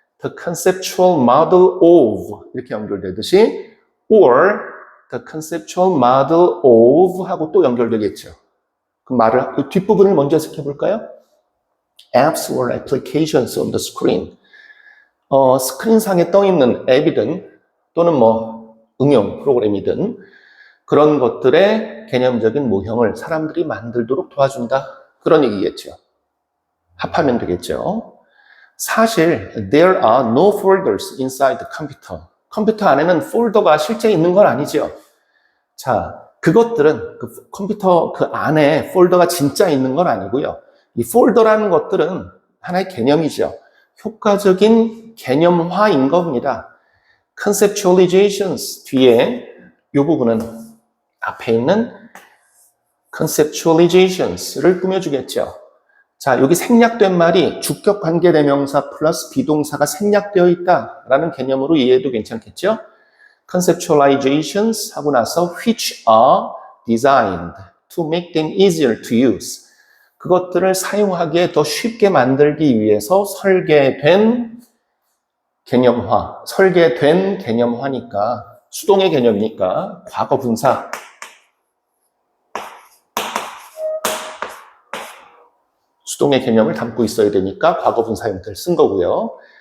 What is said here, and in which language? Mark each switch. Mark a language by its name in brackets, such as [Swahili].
[English] The conceptual model of [Korean] 이렇게 연결되듯이 [English] or the conceptual model of [Korean] 하고 또 연결되겠죠. 그 말을 그 뒷부분을 먼저 해석해볼까요? [English] Apps or applications on the screen. [Korean] 스크린상에 떠있는 앱이든 또는 뭐 응용 프로그램이든 그런 것들의 개념적인 모형을 사람들이 만들도록 도와준다. 그런 얘기겠죠. 합하면 되겠죠. 사실 [English] there are no folders inside the computer. [Korean] 컴퓨터 안에는 폴더가 실제 있는 건 아니죠. 자, 그것들은 그 컴퓨터 그 안에 폴더가 진짜 있는 건 아니고요. 이 폴더라는 것들은 하나의 개념이죠. 효과적인 개념화인 겁니다. conceptualizations 뒤에 이 부분은 앞에 있는 conceptualizations를 꾸며주겠죠. 자, 여기 생략된 말이 주격 관계대명사 플러스 비동사가 생략되어 있다라는 개념으로 이해해도 괜찮겠죠? [English] conceptualizations [Korean] 하고 나서 [English] which are designed to make them easier to use. [Korean] 그것들을 사용하기에 더 쉽게 만들기 위해서 설계된 개념화, 설계된 개념화니까 수동의 개념이니까 과거 분사 수동의 개념을 담고 있어야 되니까 과거 분사 형태를 쓴 거고요.